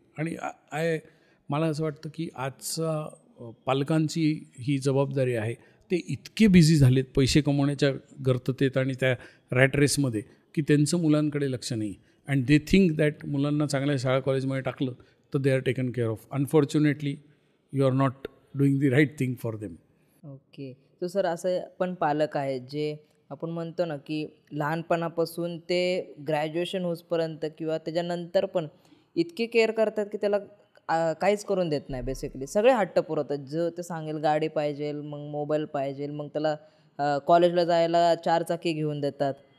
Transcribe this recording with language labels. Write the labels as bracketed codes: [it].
[mr] आणि मला असं वाटतं की आजचा पालकांची ही जबाबदारी आहे. ते इतके बिझी झालेत पैसे कमवण्याच्या गर्ततेत आणि त्या रॅट रेसमध्ये की त्यांचं मुलांकडे लक्ष नाही. [en] and they think that [mr] मुलांना चांगल्या शाळा कॉलेजमध्ये टाकलं तर [en] They are taken care of. Unfortunately you are not doing the right thing for them. Okay. [mr] तो सर असं पण पालक आहेत जे आपण म्हणतो ना की लहानपणापासून ते ग्रॅज्युएशन होईपर्यंत किंवा त्याच्यानंतर पण इतके केअर करतात की त्याला काहीच करून देत नाही. बेसिकली सगळे हट्ट पुरवतात. जो ते सांगेल गाडी पाहिजे, मग मोबाईल पाहिजे, मग त्याला कॉलेजला जायला 4 चाकी घेऊन देतात.